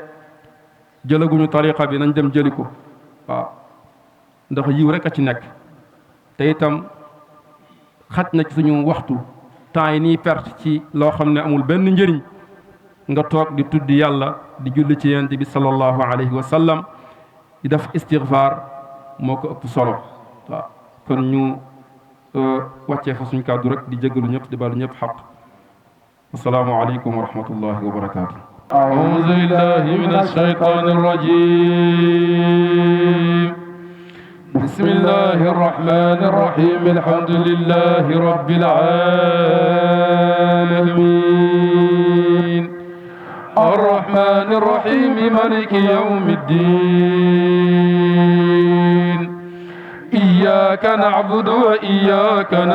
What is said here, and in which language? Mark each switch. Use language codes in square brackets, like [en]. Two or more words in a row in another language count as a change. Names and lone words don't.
[wo] jëlaguñu tariqa bi nañ dem jëli ko waaw ndax yiw rek a ci nekk te itam xaj na ci suñu waxtu temps yi nii perte ci loo xam ne amul benn njëriñ nga toog di tudd yàlla di julli ci yonent bi [ar] صلى الله عليه وسلم [wo] di def istighfar moo ko ëpp solo waaw kon ñu wàccee fa suñu kàddu rek di jégalu ñëpp di balu ñëpp xaq [ar] السلام عليكم ورحمة الله وبركاته. أعوذ بالله من الشيطان الرجيم بسم الله الرحمن الرحيم الحمد لله رب العالمين الرحمن الرحيم مالك يوم الدين إياك نعبد وإياك